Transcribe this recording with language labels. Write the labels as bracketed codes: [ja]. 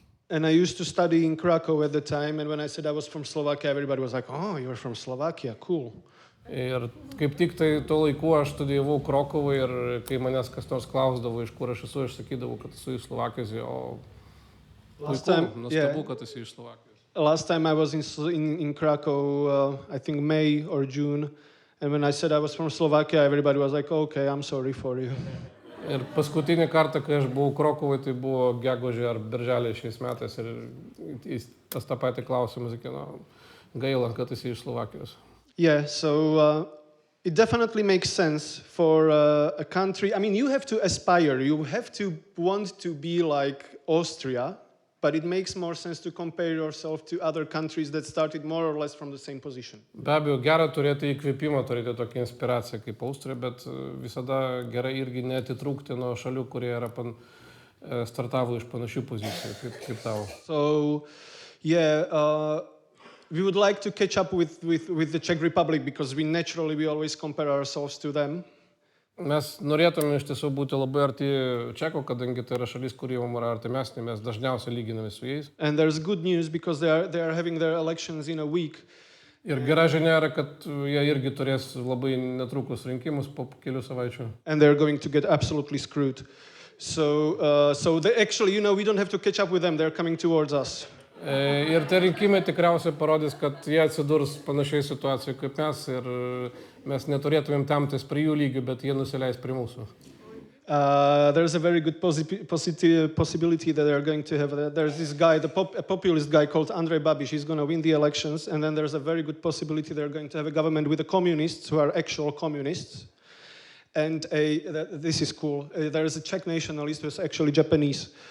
[en] And I used to study in Krakow at the time, and when I said I was from Slovakia, everybody was like, "Oh, you're from Slovakia, cool." [lt] Ir kaip tik tai tuo laiku aš studijavau Krokovą ir kai manęs kas nors klausdavo, iš kur aš esu, aš sakydavau, kad esu iš Slovakijos, nuostabu, kad esu iš Slovakijos. [en] Last time I was in Krakow, I think May or June, and when I said I was from Slovakia, everybody was like, "Okay, I'm sorry for you." [lt] Ir paskutinį kartą, kai aš buvau Krokovai, tai buvo gegužė ar birželė šiais metais ir tas tą patį klausimą sakė, gaila, kad esi iš Slovakijos. [en] Yeah, so it definitely makes sense for a country. I mean, you have to aspire, you have to want to be like Austria, but it makes more sense to compare yourself to other countries that started more or less from the same position. [lt] Be abejo, gera turėti įkvėpimą, turėti tokią inspiraciją kaip Austrija, bet visada gerai irgi neatitrūkti nuo šalių, kurie yra startavo iš panašių pozicijų kaip tavo. [en] So, yeah, we would like to catch up with the Czech Republic because we always compare ourselves to them. [lt] Mes norėtume iš tiesų būti labai arti Čekų, kadangi tai yra šalis, kuri mums yra artimesnė, mes dažniausiai lyginame su jais. [en] And there's good news because they are having their elections in a week. [lt] Ir gera žinia yra, kad jie irgi turės labai netrukus rinkimus po kelių savaičių. [en] And they're going to get absolutely screwed. So they actually, we don't have to catch up with them, they're coming towards us. [lt] Ir tie rinkimai tikriausiai parodys, kad jie atsidurs panašiai situacijoje kaip mes ir mes neturėtumėm temptis prie jų lygių, bet jie nusileis prie mūsų. [en] There's a very good possibility that they're going to have. There's this guy, a populist guy called Andrej Babiš. He's going to win the elections, and then there's a very good possibility they're going to have a government with the communists who are actual communists. And this is cool. There is a Czech nationalist who's actually Japanese.